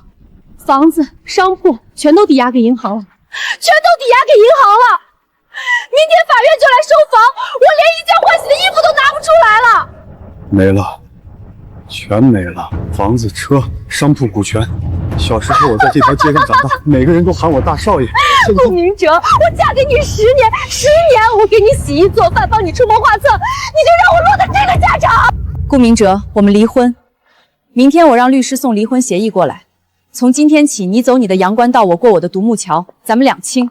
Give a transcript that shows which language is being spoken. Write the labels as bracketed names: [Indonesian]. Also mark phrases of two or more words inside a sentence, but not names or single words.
[Chinese] 房子、商铺全都抵押给银行了，明天法院就来收房，我连一件换洗的衣服都拿不出来了。沒了，全沒了，房子、車、商鋪、股權。小時候我在這條街上長大，每個人都喊我大少爺。顧明哲，我嫁給你10年，我給你洗衣做飯，幫你出謀劃策，你就讓我落得這個下場。顧明哲，我們離婚。明天我讓律師送離婚協議過來。從今天起，你走你的陽關道，我過我的獨木橋，咱們兩清。